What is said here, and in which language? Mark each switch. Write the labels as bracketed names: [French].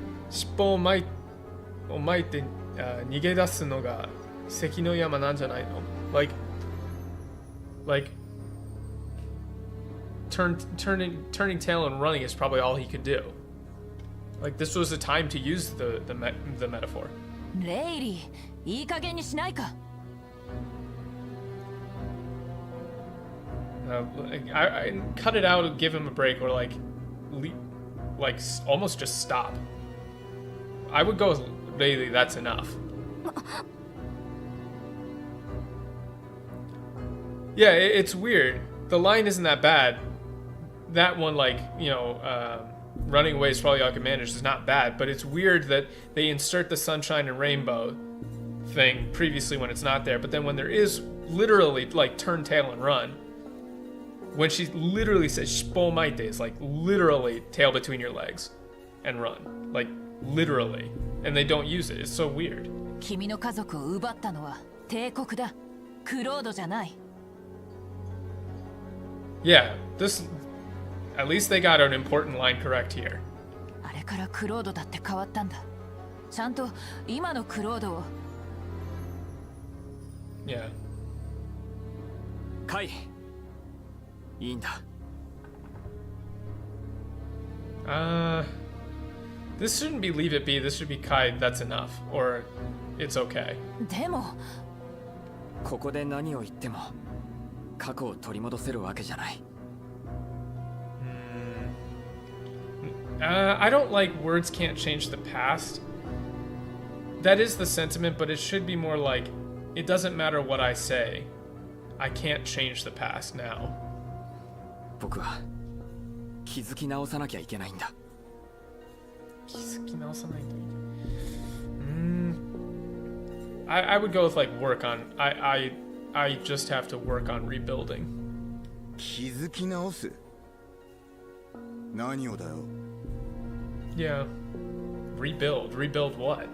[Japanese] Shippo o maite nigedasu no ga seki no yama nan janai no? [English] Like turning tail and running is probably all he could do. Like this was the time to use the metaphor. [Japanese] レイリー、いい加減にしないか。 [English] I cut it out and give him a break, or like almost just stop. I would go with Bailey. That's enough. Yeah, it's weird. The line isn't that bad. That one, like, you know, running away is probably all I can manage, is not bad, but it's weird that they insert the sunshine and rainbow thing previously when it's not there, but then when there is literally, like, turn tail and run, when she literally says [Japanese] shippo maite, [English] is like literally tail between your legs and run. Like, literally. And they don't use it. It's so weird. [Japanese] 君の家族を奪ったのは帝国だ。クロードじゃない。 [English] Yeah, this... At least they got an important line correct here. [Japanese] あれからクロードだって変わったんだ。ちゃんと今のクロードを。 [English] Yeah. [Japanese] カイ、いいんだ。 [English] This shouldn't be leave it be. This should be Kai. That's enough, or it's okay. [Japanese] でもここで何を言っても過去を取り戻せるわけじゃない。 [English] I don't like words can't change the past. That is the sentiment, but it should be more like, it doesn't matter what I say. I can't change the past now. [Japanese] 僕は気づき直さなきゃいけないんだ。気づき直さないといけない。 [English] I would go with like work on. I just have to work on rebuilding. [Japanese] 気づき直す何をだよ [English] Yeah. Rebuild. Rebuild what?